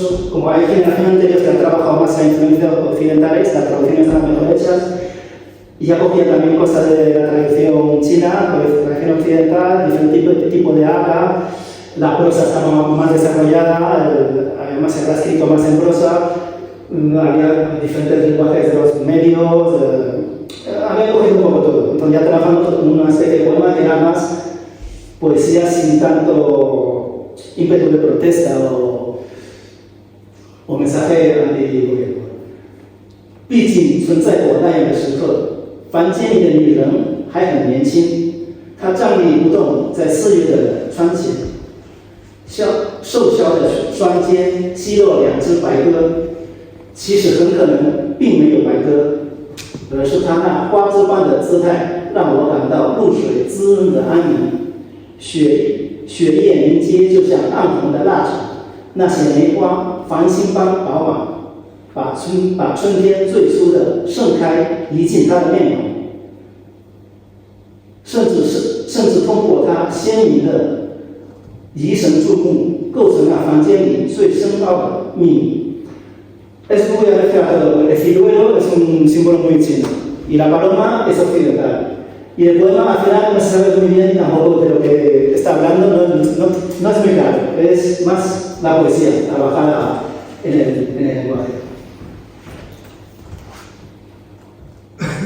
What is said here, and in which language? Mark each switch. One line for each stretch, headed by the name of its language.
Spanish: como hay generaciones anteriores que han trabajado más en influencias occidentales, las traducciones están mejor hechas, y ya cogían también cosas de la tradición china, de la tradición occidental, diferente tipo de habla, la prosa estaba más desarrollada, además se ha escrito más en prosa, había diferentes lenguajes de los medios, había cogido un poco todo. Entonces ya trabajamos con una especie de poema que era más poesía sin tanto ímpetu de protesta o mensaje anti-gobierno.
Chinese: 毕竟存在过那样的时刻，凡间里的女人还很年轻，她站立不动，在4月的窗前，瘦削的双肩肌肉2只白鸽，其实很可能并没有白鸽，而是她那花枝般的姿态让我感到露水滋润的安宁，血液凝结就像暗红的蜡烛，那些梅花繁星般饱满，把春天最初的盛开移进她的面容，甚至通过她鲜明的疑神注目，构成了房间里最深奥的秘密。
Spanish: Es muy alejado, el ciruelo es un símbolo muy chino y la paloma es occidental. Y el poema al final no se sabe muy bien tampoco de lo que está hablando, no es muy claro, es más la poesía trabajada en el lenguaje.